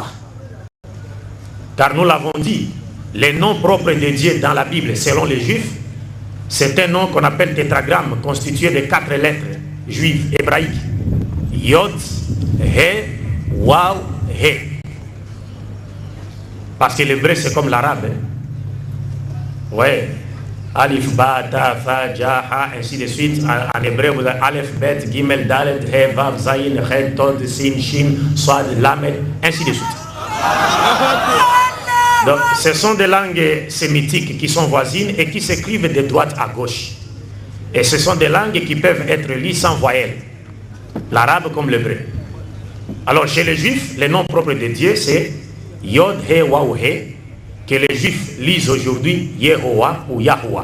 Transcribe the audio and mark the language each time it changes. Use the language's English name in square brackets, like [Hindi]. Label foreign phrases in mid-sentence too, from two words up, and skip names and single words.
[French] Car nous l'avons dit, les noms propres de Dieu dans la Bible, selon les Juifs, c'est un nom qu'on appelle tétragramme, constitué de 4 lettres juives, hébraïques. Yod, He, Waw, He. Parce que l'hébreu c'est comme l'arabe. Ouais. Alif, Ba, Ta, Fa, Ja, Ha, ainsi de suite. En hébreu, vous avez Aleph, Bet, Gimel, Dalet, He, Vav, Zayin, He, Tod, Sin, Shin, Swad, Lamed, ainsi de suite. Donc, ce sont des langues sémitiques qui sont voisines et qui s'écrivent de droite à gauche. Et ce sont des langues qui peuvent être liées sans voyelle. L'arabe comme l'hébreu. Alors, chez les Juifs, le nom propre de Dieu, c'est Yod, He, Waw, He, que les Juifs lisent aujourd'hui Yehowa ou Yahuwah.